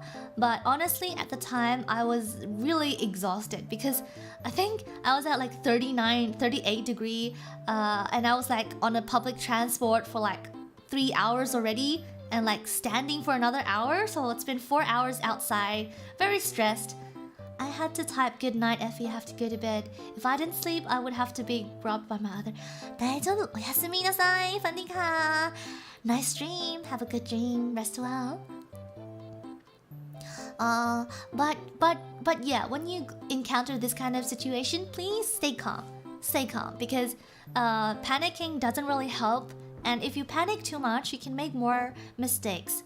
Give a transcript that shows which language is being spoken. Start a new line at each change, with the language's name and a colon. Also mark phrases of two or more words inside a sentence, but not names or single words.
English: But honestly, at the time, I was really exhausted because I think I was at like 39, 38 degree, and I was like on a public transport for like 3 hours already, and like standing for another hour, so it's been 4 hours outside, very stressed. I had to type, "Good night, Effy, have to go to bed." If I didn't sleep, I would have to be robbed by my other.
Japanese: 大丈夫、おやすみなさい、
English: ฝันดีค่ะ Nice dream, have a good dream, rest well. But yeah, when you encounter this kind of situation, please stay calm. Stay calm, because panicking doesn't really help. And if you panic too much, you can make more mistakes.